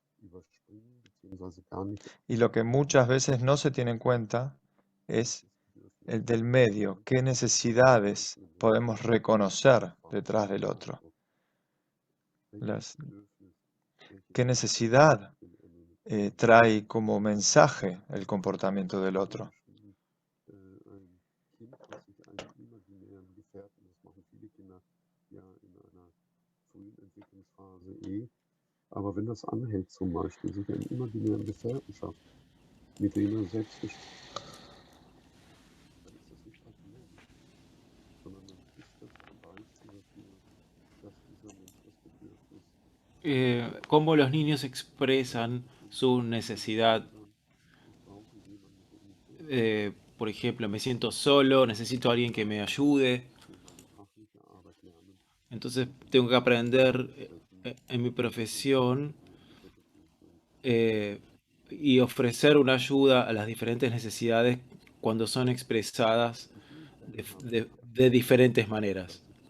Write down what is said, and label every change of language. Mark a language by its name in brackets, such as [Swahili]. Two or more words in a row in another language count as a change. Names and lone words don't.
[Spanish] Y lo que muchas veces no se tiene en cuenta es el del medio, qué necesidades podemos reconocer detrás del otro. ¿Qué necesidad trae como mensaje el comportamiento del otro? [German] Aber wenn das anhält, zum Beispiel, sich einer imaginären Gefährtenschaft, mit dem er selbst dann ist das nicht patologisch, sondern dann ist das ein Beispiel dafür, dass dieser Mensch das Bedürfnis [Spanish] Cómo los niños expresan su necesidad. Por ejemplo, me siento solo, necesito a alguien que me ayude. Entonces tengo que aprender en mi profesión y ofrecer una ayuda a las diferentes necesidades cuando son expresadas de diferentes maneras.